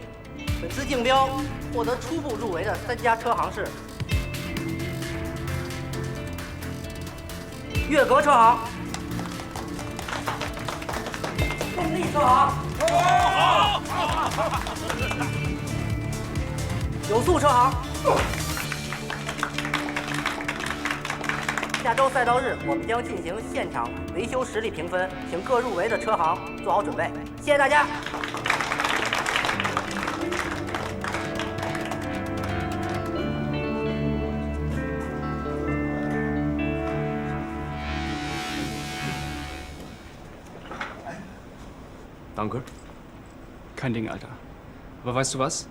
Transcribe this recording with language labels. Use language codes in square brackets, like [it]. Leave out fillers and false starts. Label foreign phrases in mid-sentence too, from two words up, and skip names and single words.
[zh] 本次竞标获得初步入围的3家车行是：悦阁车行、动力车行、有速车行。下周赛道日，我们将进行现场维修实力评分，请各入围的车行做好准备。谢谢大家。 [de] Danke. Kein Ding, Alter. Aber weißt du was?